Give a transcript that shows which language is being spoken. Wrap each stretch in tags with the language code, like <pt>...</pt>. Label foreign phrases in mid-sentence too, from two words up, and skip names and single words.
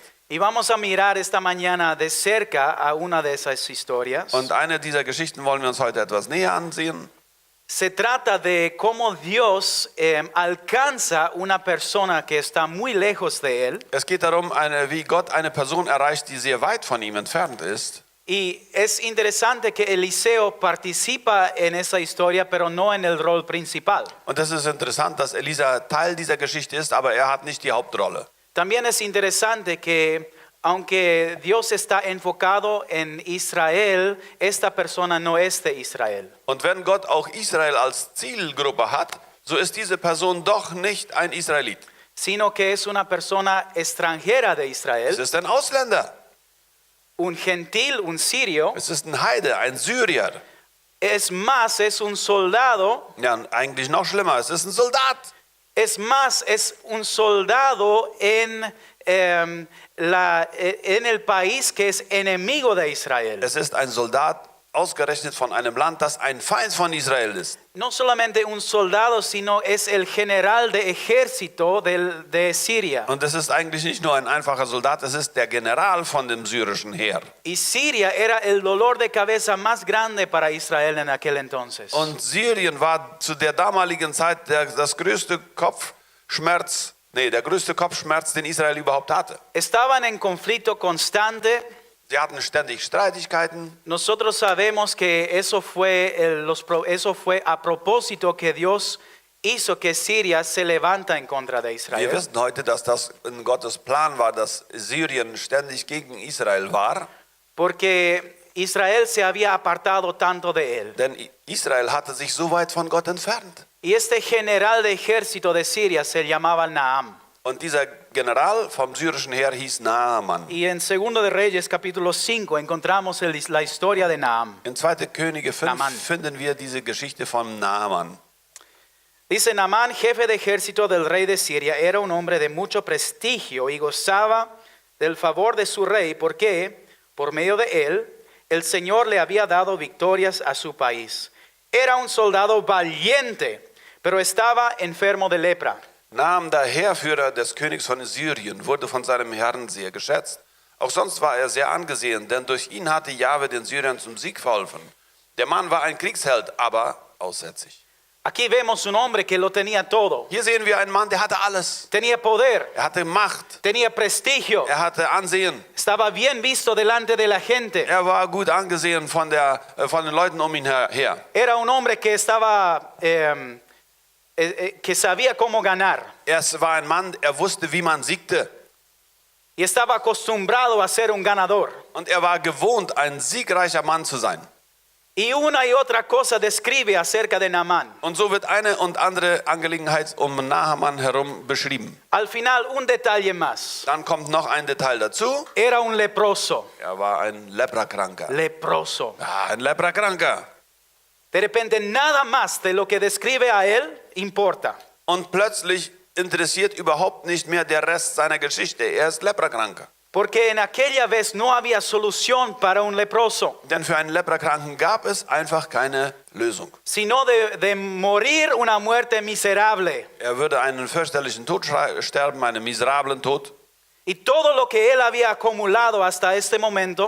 <es>Y vamos a mirar esta mañana de cerca a una de esas historias.</es> <de>Und eine dieser Geschichten wollen wir uns heute etwas näher ansehen.</de> <es>Se trata de cómo Dios alcanza una persona que está muy lejos de él.</es> <de>Es geht darum, wie Gott eine Person erreicht, die sehr weit von ihm entfernt ist.</de> <es>Y es interesante que Eliseo participa en esa historia, pero no en el rol principal.</es> <de>Und es ist interessant, dass Elisa Teil dieser Geschichte ist, aber er hat nicht die Hauptrolle.</de> <es>También es interesante que aunque Dios está enfocado en Israel, esta persona no es de Israel.</es> <de>Und wenn Gott auch Israel als Zielgruppe hat, so ist diese Person doch nicht ein Israelit.</de> <es>Sino que es una persona extranjera de Israel,</es> <de>Es ist ein Ausländer.</de> <es>un gentil, un sirio.</es> <de>Es ist ein Heide, ein Syrier.</de> <es>Es más, es un soldado.</es> <de>Ja, und eigentlich noch schlimmer, es ist ein Soldat.</de> <es>Es más, es un soldado en el país que es enemigo de Israel.</es> <de>Es ist ein Soldat ausgerechnet von einem Land, das ein Feind von Israel ist.</de> <es>No solamente un soldado, sino es el general de ejército de Siria.</es> <de>Und es ist eigentlich nicht nur ein einfacher Soldat, es ist der General von dem syrischen Heer.</de> <es>Y Siria era el dolor de cabeza más grande para Israel en aquel entonces.</es> <de>Und Syrien war zu der damaligen Zeit der größte Kopfschmerz, den Israel überhaupt hatte.</de> <es>Estaban en conflicto constante.</es> <de>Sie hatten ständig Streitigkeiten.</de> <es>Nosotros sabemos que eso fue a propósito que Dios hizo que Siria se levanta en contra de</es> <de>Wir</de> <es>Israel.</es> <de>wissen heute, dass das in Gottes Plan war, dass Syrien ständig gegen Israel war.</de> <es>Porque Israel se había apartado tanto de él.</es> <de>Denn Israel hatte sich so weit von Gott entfernt.</de> <es>Y este general de ejército de Siria se llamaba Naam.</es> <de>Und dieser General vom syrischen Heer hieß Naaman.</de> <es>Y en 2 de Reyes capítulo 5 encontramos la historia de Naam.</es> <de>In 2. Könige 5 Naaman. finden wir diese Geschichte von Naaman.</de> <es>Dice Naamán, jefe de ejército del rey de Siria, era un hombre de mucho prestigio y gozaba del favor de su rey, porque por medio de él el Señor le había dado victorias a su país. Era un soldado valiente, pero estaba enfermo de lepra.</es> <de>Naam, der Heerführer des Königs von Syrien, wurde von seinem Herrn sehr geschätzt. Auch sonst war er sehr angesehen, denn durch ihn hatte Jahwe den Syrern zum Sieg verholfen. Der Mann war ein Kriegsheld, aber aussätzig.</de> <es>Aquí vemos un hombre que lo tenía todo.</es> <de>Hier sehen wir einen Mann, der hatte alles.</de> <es>Tenía poder,</es> <de>Er hatte Macht,</de> <es>tenía prestigio,</es> <de>er hatte Ansehen,</de> <es>estaba bien visto delante de la gente.</es> <de>er war gut angesehen von den Leuten um ihn her.</de> <es>Era un hombre que estaba, que sabía cómo ganar.</es> <de>Er war ein Mann, er wusste, wie man siegte.</de> <es>Y estaba acostumbrado a ser un ganador.</es> <de>Und er war gewohnt, ein siegreicher Mann zu sein.</de> <es>Y una y otra cosa describe acerca de Naamán.</es> <de>Und so wird eine und andere Angelegenheit um Naaman herum beschrieben.</de> <es>Al final, un detalle más.</es> <de>Dann kommt noch ein Detail dazu.</de> <es>Era un leproso.</es> <de>Er war ein Leprakranker.</de> <es>Leproso.</es> <de>Ja, ein Leprakranker.</de> <es>De repente, nada más de lo que describe a él importa.</es> <de>Und plötzlich interessiert überhaupt nicht mehr der Rest seiner Geschichte. Er ist Leprakranker.</de> <es>Porque en aquella vez no había solución para un leproso,</es> <de>Denn für einen Leprakranken gab es einfach keine Lösung.</de> <es>sino de morir una muerte miserable.</es> <de>Er würde einen fürchterlichen Tod sterben, einen miserablen Tod.</de> <es>Y todo lo que él había acumulado hasta este momento</es>